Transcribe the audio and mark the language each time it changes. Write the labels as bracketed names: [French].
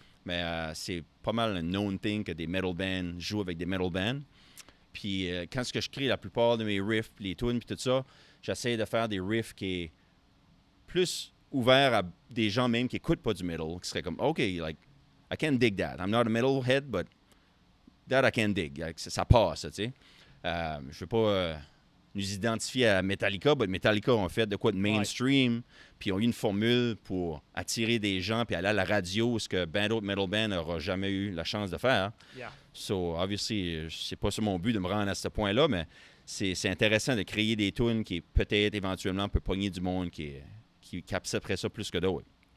[French] Mais c'est pas mal un [English] known thing [French] que des metal bands jouent avec des metal bands. Puis quand je crée la plupart de mes riffs, les tunes, puis tout ça, j'essaie de faire des riffs qui est plus ouverts à des gens même qui n'écoutent pas du metal, qui seraient comme, [English] OK, like, I can dig that. I'm not a metalhead, but that I can dig. [French] Like, ça passe, tu sais. Je veux pas nous identifier à Metallica, mais Metallica ont fait de quoi de mainstream, puis ils ont eu une formule pour attirer des gens, puis aller à la radio, ce que ben d'autres metal bands n'aura jamais eu la chance de faire. [English] Yeah. So, obviously, [French] c'est pas sur mon but de me rendre à ce point-là, mais c'est intéressant de créer des tunes qui, peut-être, éventuellement, peut pogner du monde qui accepterait ça plus que d'autres.